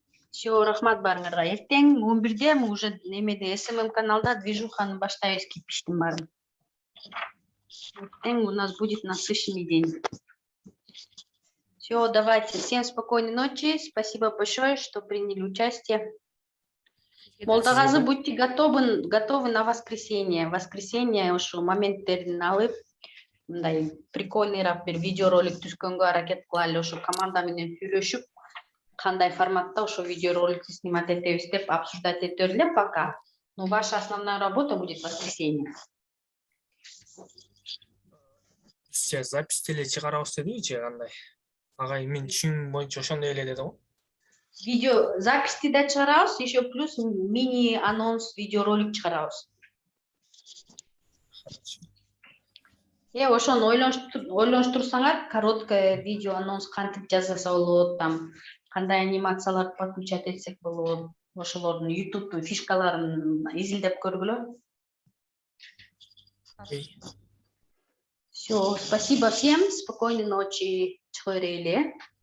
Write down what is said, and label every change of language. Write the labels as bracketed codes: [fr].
[ky] Все, рахмат барыңарга. Эртең 11-де [ru] мы уже [ky] немеде СММ каналда движуханы баштайбыз кипиштин баарын. [ru] Эртең у нас будет насыщенный день. Все, давайте. Всем спокойной ночи. Спасибо большое, что приняли участие. Молдогазы, будьте готовы на воскресенье. [ky] Воскресенье ушу моменттерин алып, мындай прикольныйраак бир видеоролик түзгөнгө аракет кылалы. Ушу команда менен сүйлөшүп, кандай форматта ошо видеороликти снимать этебиз деп обсуждать этебиз эле пока. [ru] Но ваша основная работа будет в воскресенье. [ky] Сейчас запись деле чыгарабыз дедиби же кандай? Агай мен түшүнүм боюнча ошондой эле деди го. Видео записи да чыгарабыз, еще плюс мини анонс видеоролик чыгарабыз. Ошону ойлонуштурсаңар, [ru] короткое видео [ky] анонс кантип жасаса болот, там кандай анимацияларды подключать этсек болот, ошолордун YouTube фишкаларын изилдеп көргүлө. [ru] Все, спасибо всем, спокойной ночи, [ky] чыгы берели.